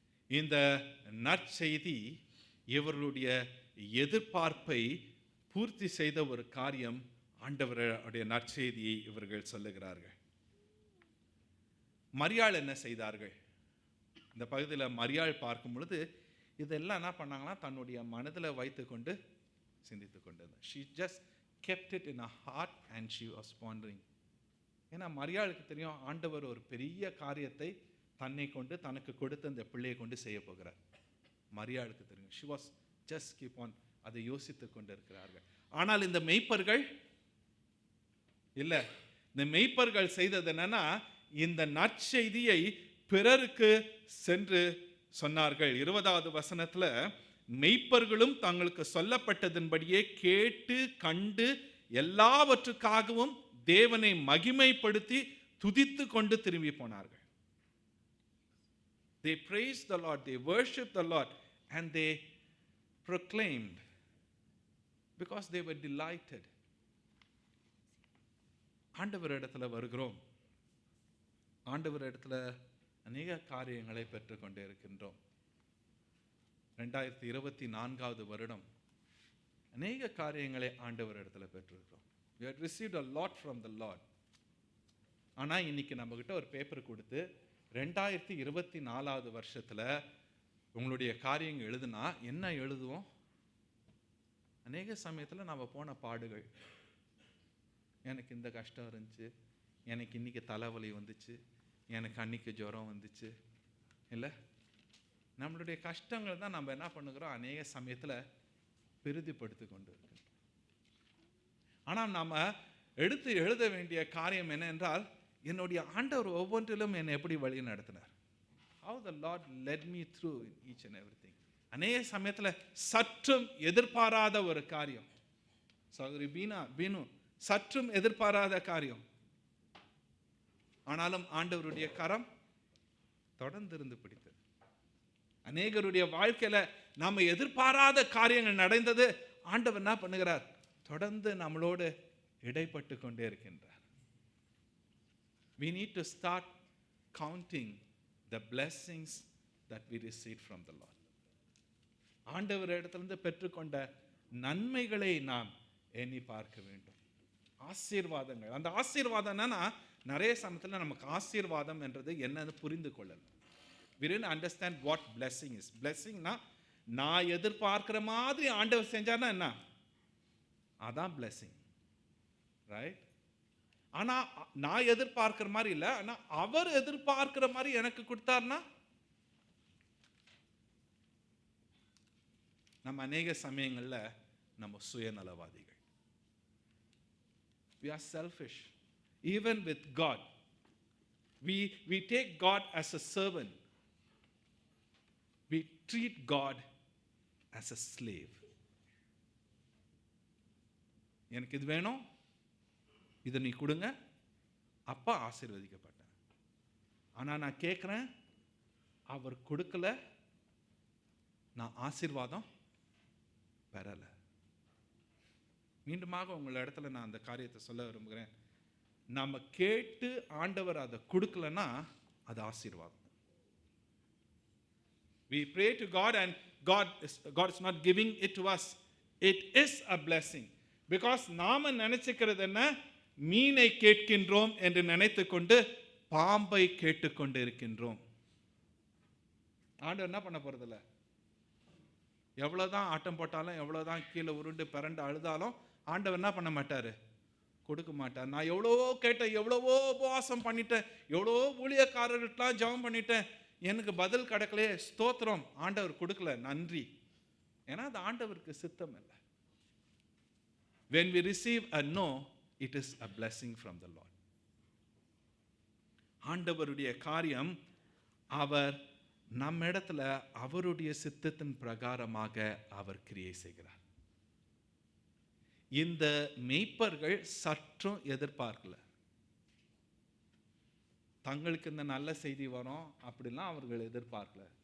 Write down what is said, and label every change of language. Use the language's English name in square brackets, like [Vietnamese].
[Tamil] இந்த நற்செய்தி இவர்களுடைய எதிர்பார்ப்பை பூர்த்தி செய்த ஒரு காரியம். ஆண்டவருடைய நற்செய்தியை இவர்கள் சொல்லுகிறார்கள். மரியாள் என்ன செய்தார்கள்? இந்த பகுதியில் மரியாள் பார்க்கும் பொழுது இதெல்லாம் என்ன பண்ணாங்கன்னா தன்னுடைய மனதில் வைத்து கொண்டு சிந்தித்து கொண்டிருந்தார். [English] She just kept it in her heart and she was pondering. [Tamil] ஏன்னா மரியாளுக்கு தெரியும், ஆண்டவர் ஒரு பெரிய காரியத்தை தன்னை கொண்டு தனக்கு கொடுத்த இந்த பிள்ளையை கொண்டு செய்ய போகிறார். மரியாளுக்கு தெரியும். [English] She was just keep on, [Tamil] அதை யோசித்து கொண்டு இருக்கிறார்கள். ஆனால் இந்த மெய்ப்பர்கள் இல்லை. இந்த மெய்ப்பர்கள் செய்தது என்னன்னா, இந்த நற்செய்தியை பிறருக்கு சென்று சொன்னார்கள். 20வது வசனத்துல, மெய்ப்பர்களும் தங்களுக்கு சொல்லப்பட்டதன்படியே கேட்டு கண்டு எல்லாவற்றுக்காகவும் தேவனை மகிமைப்படுத்தி துதித்து கொண்டு திரும்பி போனார்கள். [English] They praised the Lord, they worshiped the Lord, and they proclaimed because they were delighted. [Tamil] ஆண்டவர் இடத்துல வருகிறோம், ஆண்டவர் இடத்துல அநேக காரியங்களை பெற்றுக்கொண்டே இருக்கின்றோம். 2024வது வருடம் அநேக காரியங்களை ஆண்டவர் இடத்துல பெற்றிருக்கிறோம். [English] We have received a lot from the Lord. [Tamil] ஆனால் இன்னைக்கு நம்மகிட்ட ஒரு பேப்பர் கொடுத்து 2024வது வருஷத்துல உங்களுடைய காரியங்கள் எழுதுனா என்ன எழுதுவோம்? அநேக சமயத்தில் நம்ம போன பாடுகள், எனக்கு இந்த கஷ்டம் இருந்துச்சு, எனக்கு இன்னைக்கு தலைவலி வந்துச்சு, எனக்கு அன்னைக்கு ஜுரம் வந்துச்சு. இல்லை, நம்மளுடைய கஷ்டங்கள் தான் நம்ம என்ன பண்ணுகிறோம், அநேக சமயத்தில் பெரிதிப்படுத்தி கொண்டு இருக்கு. ஆனால் நாம் எடுத்து எழுத வேண்டிய காரியம் என்ன என்றால், என்னுடைய ஆண்டவர் ஒவ்வொன்றிலும் என்னை எப்படி வழி நடத்தினார். [English] How the Lord led me through in each and everything. [Tamil] அநேக சமயத்தில் சற்றும் எதிர்பாராத ஒரு காரியம், சகோதரி பீனு சற்றும் எதிர்பாராத காரியம், ஆனாலும் ஆண்டவருடைய கரம் தொடர்ந்து இருந்து பிடித்தது. அநேகருடைய வாழ்க்கையில நாம எதிர்பாராத காரியங்கள் நடந்தது. ஆண்டவர் என்ன பண்ணுகிறார், தொடர்ந்து நம்மளோடு இடைப்பட்டு கொண்டே இருக்கின்றார். [English] We need to start counting the blessings that we received from the Lord. [Tamil] ஆண்டவர் இடத்திலிருந்து பெற்றுக்கொண்ட நன்மைகளை நாம் எண்ணி பார்க்க வேண்டும். ஆசீர்வாதங்கள், அந்த ஆசீர்வாதம் என்னன்னா, நிறைய சமயத்தில் நமக்கு ஆசீர்வாதம் என்றது என்னன்னு புரிந்து கொள்ளலாம். [English] We didn't understand what blessing is. [Tamil] blessingனா நான் எதிர்பார்க்கிற மாதிரி ஆண்டவர் செஞ்சார்னா என்ன, அதான் blessing, ரைட்? ஆனா நான் எதிர்பார்க்கிற மாதிரி இல்லை, ஆனா அவர் எதிர்பார்க்கிற மாதிரி எனக்கு கொடுத்தார்னா, நம்ம அநேக சமயங்கள்ல நம்ம சுயநலவாதிகள். [English] We are selfish. Even with God, we take God as a servant. we treat God as a slave. [Tamil] எனக்கு இது வேணும், இதை நீ கொடுங்க, அப்பா ஆசீர்வதிக்கப்பட்டேன். ஆனால் நான் கேட்குறேன், அவர் கொடுக்கல, நான் ஆசீர்வாதம் பெறலை. மீண்டுமாக உங்கள் இடத்துல நான் அந்த காரியத்தை சொல்ல விரும்புகிறேன். நம்ம கேட்டு ஆண்டவர் அதை கொடுக்கலன்னா அது ஆசீர்வாதம். [English] We pray to God and God is not giving it to us. It is a blessing. [Tamil] Because நாம நினைச்சுக்கிறது என்ன, மீனை கேட்கின்றோம் என்று நினைத்து கொண்டு பாம்பை கேட்டுக்கொண்டு இருக்கின்றோம். ஆண்டவர் என்ன பண்ண போறதில்ல. எவ்வளவுதான் ஆட்டம் போட்டாலும், எவ்வளவுதான் கீழே உருண்டு பிறண்டு அழுதாலும் ஆண்டவர் என்ன பண்ண மாட்டாரு, கொடுக்க மாட்டார். நான் எவ்வளவோ கேட்டேன், எவ்வளவோ உபவாசம் பண்ணிட்டேன், எவ்வளவோ ஊழியக்காரர்கிட்டலாம் ஜெபம் பண்ணிட்டேன், எனக்கு பதில் கிடைக்கலையே, ஸ்தோத்திரம், ஆண்டவர் கொடுக்கல, நன்றி. ஏன்னா அது ஆண்டவருக்கு சித்தம் இல்லை. [English] When we receive a no, it is a blessing from the Lord. [Tamil] ஆண்டவருடைய காரியம், அவர் நம்ம இடத்துல அவருடைய சித்தத்தின் பிரகாரமாக அவர் கிரியை செய்கிறார். இந்த மேய்ப்பர்கள் சற்றும் எதிர்பார்க்கல, தங்களுக்கு இந்த நல்ல செய்தி வரும் அப்படிலாம் அவர்கள் எதிர்பார்க்கல.